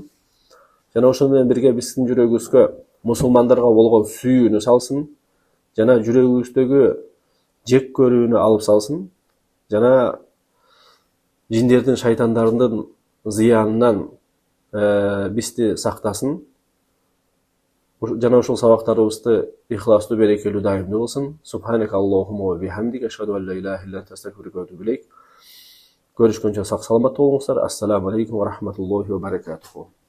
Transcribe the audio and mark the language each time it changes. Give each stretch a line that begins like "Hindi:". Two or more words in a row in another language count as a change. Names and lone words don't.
Kyrgyz: Жана ошол менен бирге биздин жүрөгүбүзгө мусулмандарга болгон сүйүүнү салсын, жана жүрөгүбүздөгү жек көрүүнү алып салсын, жана жиндердин, шайтандардын зыянынан бизди сактасын. Жана ушул сабактарыбызды ихластуу, берекелүү, дайымдуу кылсын.
Arabic: سبحانك اللهم وبحمدك أشهد أن لا إله إلا أنت أستغفرك وأتوب إليك.
Kyrgyz: Görüşкөнчө сак саламат болуңуздар.
Arabic: السلام عليكم ورحمة الله وبركاته.